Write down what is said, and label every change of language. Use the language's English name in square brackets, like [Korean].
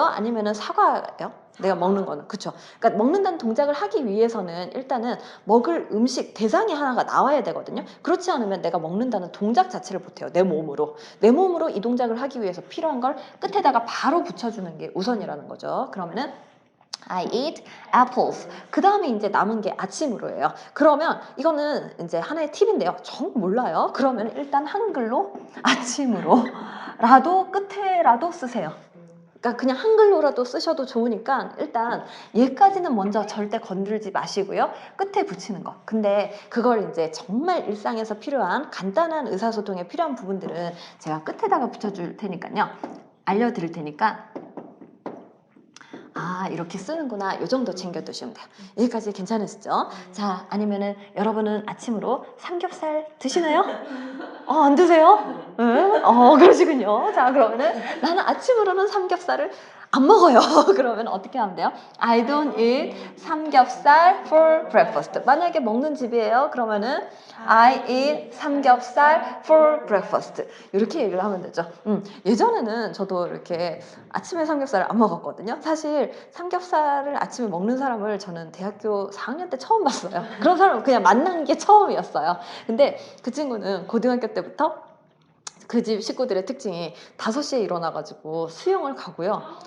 [Korean] 아니면은 사과예요? 내가 먹는 거는. 그쵸? 그러니까 먹는다는 동작을 하기 위해서는 일단은 먹을 음식 대상이 하나가 나와야 되거든요. 그렇지 않으면 내가 먹는다는 동작 자체를 못해요. 내 몸으로. 내 몸으로 이 동작을 하기 위해서 필요한 걸 끝에다가 바로 붙여주는 게 우선이라는 거죠. 그러면은 [English] I eat apples. [Korean] 그 다음에 이제 남은 게 아침으로예요. 그러면 이거는 이제 하나의 팁인데요. 정 몰라요. 그러면 일단 한글로 아침으로 라도 끝에라도 쓰세요. 그러니까 그냥 한글로라도 쓰셔도 좋으니까 일단 얘까지는 먼저 절대 건들지 마시고요. 끝에 붙이는 거. 근데 그걸 이제 정말 일상에서 필요한 간단한 의사소통에 필요한 부분들은 제가 끝에다가 붙여줄 테니까요. 알려드릴 테니까 아 이렇게 쓰는구나 이 정도 챙겨두시면 돼요. 여기까지 괜찮으시죠? 자 아니면은 여러분은 아침으로 삼겹살 드시나요? 안 드세요? 네? 그러시군요. 자 그러면은 나는 아침으로는 삼겹살을 안 먹어요. 그러면 어떻게 하면 돼요? [English] I don't eat 삼겹살 for breakfast. [Korean] 만약에 먹는 집이에요. 그러면은 [English] I eat 삼겹살 for breakfast. [Korean] 이렇게 얘기를 하면 되죠. 예전에는 저도 이렇게 아침에 삼겹살을 안 먹었거든요. 사실 삼겹살을 아침에 먹는 사람을 저는 대학교 4학년 때 처음 봤어요. 그런 사람을 그냥 만난 게 처음이었어요. 근데 그 친구는 고등학교 때부터 그 집 식구들의 특징이 5시에 일어나가지고 수영을 가고요.